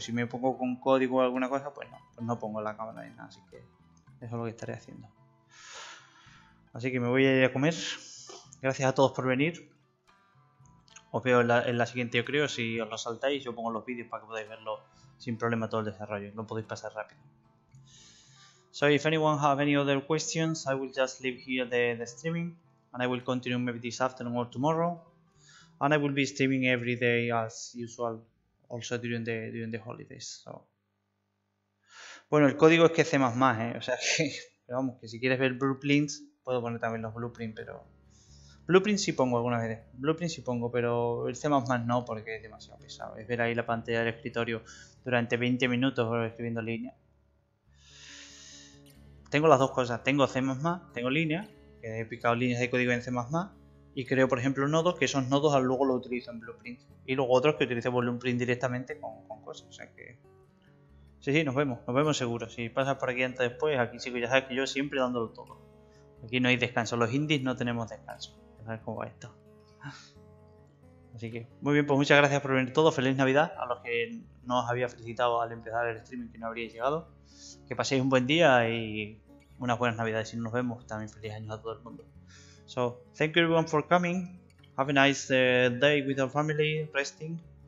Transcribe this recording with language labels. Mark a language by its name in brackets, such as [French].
[Spanish] Si me pongo con código o alguna cosa, pues no pongo la cámara ni nada, así que eso es lo que estaré haciendo. Así que me voy a ir a comer. Gracias a todos por venir. Os veo en la siguiente, yo creo. Si os lo saltáis, yo pongo los vídeos para que podáis verlo sin problema todo el desarrollo. Lo podéis pasar rápido. [English] So if anyone have any other questions, I will just leave here the streaming. And I will continue maybe this afternoon or tomorrow. And I will be streaming every day as usual. Also during the holidays. So. [Spanish] Bueno, el código es que C++, o sea que, vamos, que si quieres ver blueprints, puedo poner también los blueprints, pero... Blueprints sí pongo algunas veces, blueprints sí pongo, pero el C++ no, porque es demasiado pesado. Es ver ahí la pantalla del escritorio durante 20 minutos escribiendo línea. Tengo las dos cosas, tengo C++, tengo línea, que he picado líneas de código en C++, y creo, por ejemplo, nodos, que esos nodos luego los utilizo en blueprint. Y luego otros que utilizo blueprint directamente con cosas, o sea que... Sí, nos vemos seguro. Si pasas por aquí antes o después, aquí sí que ya sabes que yo siempre dándolo todo. Aquí no hay descanso, los indies no tenemos descanso. Ya sabes cómo va esto. Así que, muy bien, pues muchas gracias por venir todos. Feliz Navidad a los que no os había felicitado al empezar el streaming que no habríais llegado. Que paséis un buen día y unas buenas Navidades. Si no nos vemos, también feliz año a todo el mundo. [English] So, thank you everyone for coming. Have a nice day with your family, resting.